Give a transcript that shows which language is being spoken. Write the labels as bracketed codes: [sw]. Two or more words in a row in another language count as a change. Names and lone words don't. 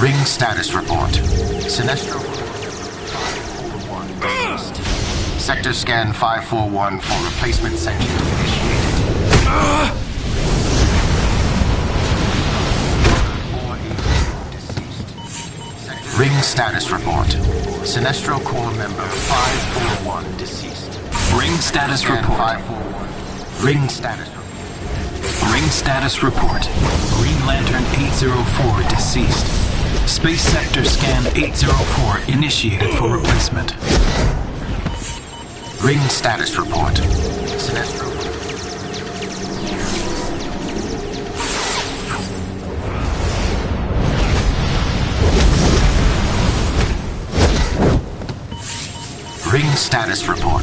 [en] status report. Sinestro 541 deceased. Sector scan 541 for replacement sentient initiated. Ring status report. Sinestro Corps member 541 deceased. Ring status report. 541. Ring status report. Ring status report. Green Lantern 804 deceased. Space Sector Scan 804 initiated for replacement. Ring status report. Sinestro. Ring status report.